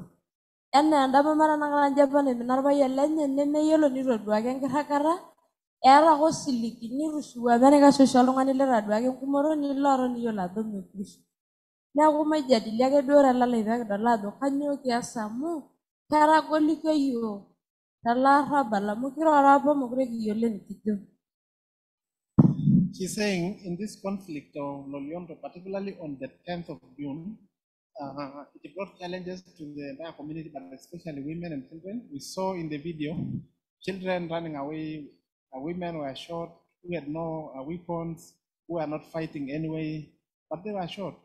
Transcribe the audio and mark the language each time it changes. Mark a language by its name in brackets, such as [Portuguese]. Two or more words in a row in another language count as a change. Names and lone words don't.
[Masai] Enaa enda mama tanakata nji apa naimina orpayian lenye nemeyiolo nitoduaki enkirragata, eeta ake osiligi nitushuku apa enaikash oshi oltung'ani litaduaki enkumoto niloota niyiolo ajo mekwisha. Neeku maijadili ake duo telalai pekidol ajo kanyioo kias amu ketagolikio yiok tele arrabal amu kirora apa mokure kiyiolo enikijo. [English] She's saying in this conflict of Loliondo, particularly on the 10th of June, it brought challenges to the entire community, but especially women and children. We saw in the video children running away, women were shot who had no weapons, who were not fighting anyway, but they were shot.